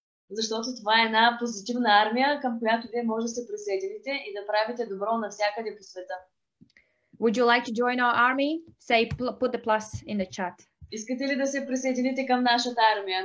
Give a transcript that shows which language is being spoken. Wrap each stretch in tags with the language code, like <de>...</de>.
<bg>Защото това е една позитивна армия, към която вие може да се присъедините и да правите добро навсякъде по света.</bg> <en>Would you like to join our army? Say, put the plus in the chat.</en> <bg>Искате ли да се присъедините към нашата армия?</bg>